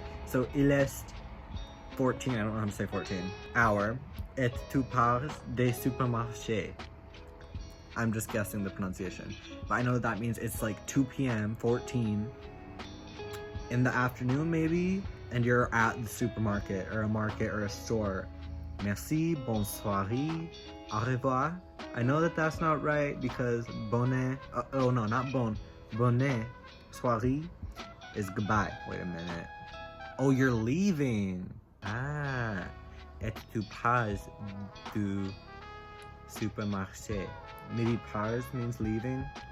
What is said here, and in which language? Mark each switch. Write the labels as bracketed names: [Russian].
[English] So [French] il est 14, [English] I don't know how to say 14, hour, [French] et tu pars des supermarchés. [English] I'm just guessing the pronunciation. But I know that means it's like 2 p.m., 14, in the afternoon maybe, and you're at the supermarket or a market or a store. [French] Merci, bonsoir, au revoir. [English] I know that that's not right because bonne, oh no, not bon, bonne soirée is goodbye. Wait a minute. Oh, you're leaving. [French] Ah, et tu pars du supermarché. [English] Maybe pars means leaving.